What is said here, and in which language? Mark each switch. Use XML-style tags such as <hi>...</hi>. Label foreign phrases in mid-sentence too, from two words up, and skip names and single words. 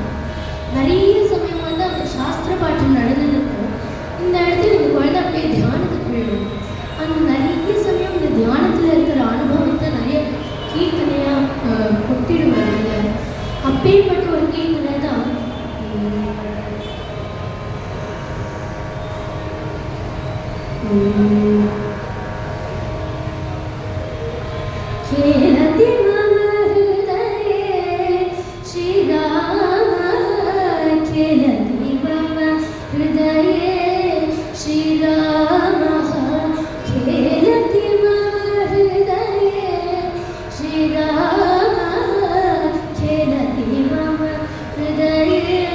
<ta>நிறைய சமயம் வந்து அந்த சாஸ்திர பாட்டம் நடந்துருக்கும். இந்த இடத்துல இந்த குழந்தை அப்படியே தியானத்துக்கு போயிடும். அந்த நிறைய சமயம் இந்த தியானத்தில் இருக்கிற அனுபவத்தை நிறைய கீர்த்தனையாக கொட்டிடுவாங்க. அப்பேற்பட்ட ஒரு கீர்த்தனை தான்</ta> <sa>खेलति मम हृदये श्रीराम, खेलति मम हृदये श्रीराम, खेलति मम हृदये श्रीराम, खेलति मम हृदये</sa>